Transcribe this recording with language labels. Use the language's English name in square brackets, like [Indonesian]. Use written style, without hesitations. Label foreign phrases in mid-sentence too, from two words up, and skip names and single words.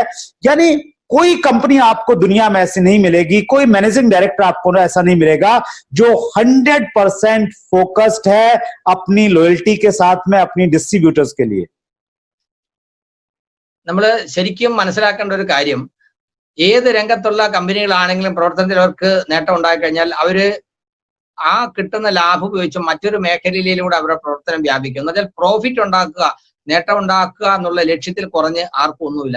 [Hindi] यानी कोई कंपनी आपको दुनिया में ऐसी नहीं मिलेगी, कोई [English] managing director [Hindi] आपको ऐसा नहीं मिलेगा जो 100% फोकस्ड है अपनी लॉयल्टी के साथ में अपनी डिस्ट्रीब्यूटर्स के लिए। [Malayalam] നമ്മൾ ശരിക്കും മനസ്സിലാക്കേണ്ട ഒരു കാര്യം, ഏത് രംഗത്തുള്ള കമ്പനികളാണെങ്കിലും പ്രവർത്തനത്തിൽ അവർക്ക് നേട്ടം ഉണ്ടായി കഴിഞ്ഞാൽ അവര് ആ കിട്ടുന്ന ലാഭം ഉപയോഗിച്ച് മറ്റൊരു മേഖലയിലൂടെ അവരുടെ പ്രവർത്തനം വ്യാപിക്കും. എന്നുവെച്ചാൽ പ്രോഫിറ്റ് ഉണ്ടാക്കുക, നേട്ടം ഉണ്ടാക്കുക എന്നുള്ള ലക്ഷ്യത്തിൽ കുറഞ്ഞ് ആർക്കും ഒന്നുമില്ല.